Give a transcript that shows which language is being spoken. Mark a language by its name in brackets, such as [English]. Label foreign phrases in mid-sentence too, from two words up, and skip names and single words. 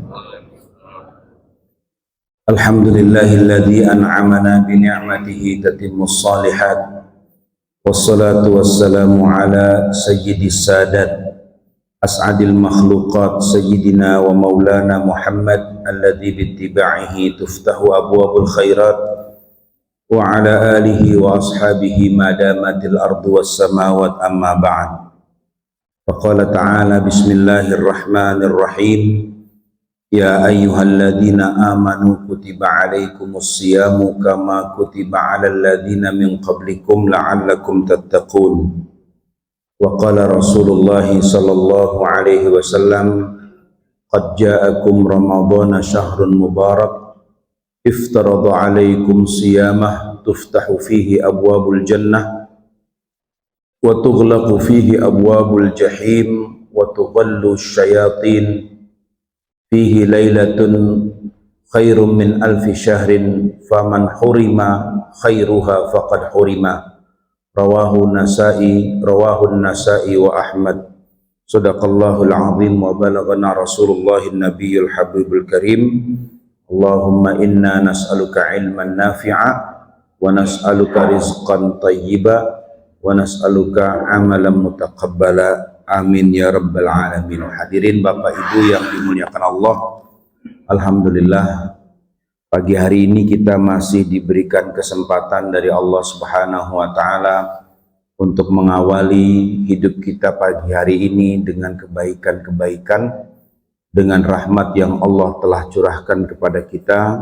[Arabic] الحمد لله الذي أنعمنا بنعمته تتم الصالحات. والصلاة والسلام على سيد السادات أسعد المخلوقات سيدنا ومولانا محمد الذي باتباعه تفتح أبواب الخيرات وعلى آله وأصحابه ما دامت الأرض والسماوات أما بعد. فقال تعالى بسم الله الرحمن الرحيم. يا أيها الذين آمنوا كتب عليكم الصيام كما كتب على الذين من قبلكم لعلكم تتقون. وقال رسول الله صلى الله عليه وسلم، قد جاءكم رمضان شهر مبارك افترض عليكم صيامه تفتح فيه أبواب الجنة وتغلق فيه أبواب الجحيم وتغل شياطين فيه ليلة خير من ألف شهر فمن حرم خيرها فقد حرم. رواه نسائي وأحمد. صدق الله العظيم وبلغنا رسول الله النبي الحبيب الكريم. اللهم إنا نسألك علما نافعا ونسألك رزقا طيبا ونسألك عملا متقبلا. آمين يا رب العالمين. [Indonesian] Hadirin Bapak Ibu yang dimuliakan Allah, alhamdulillah pagi hari ini kita masih diberikan kesempatan dari Allah [Arabic] سبحانه وتعالى [Indonesian] untuk mengawali hidup kita pagi hari ini dengan kebaikan-kebaikan, dengan rahmat yang Allah telah curahkan kepada kita.